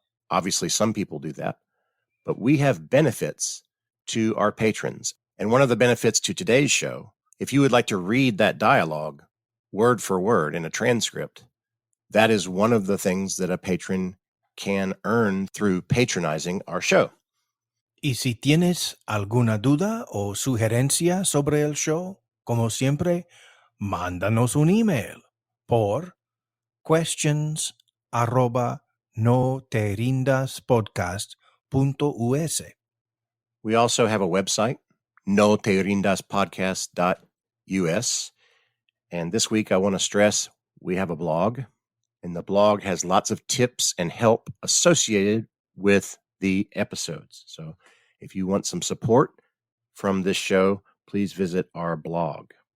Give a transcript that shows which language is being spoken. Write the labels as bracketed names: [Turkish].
[English] Obviously, some people do that, but we have benefits to our patrons. And one of the benefits to today's show, if you would like to read that dialogue word for word in a transcript, that is one of the things that a patron can earn through patronizing our show. [Spanish] Y si tienes alguna duda o sugerencia sobre el show, como siempre, mándanos un email por questions@noterrindaspodcast.us. [English] We also have a website, noterrindaspodcast.us. And this week I want to stress we have a blog, and the blog has lots of tips and help associated with the episodes. So if you want some support from this show, please visit our blog.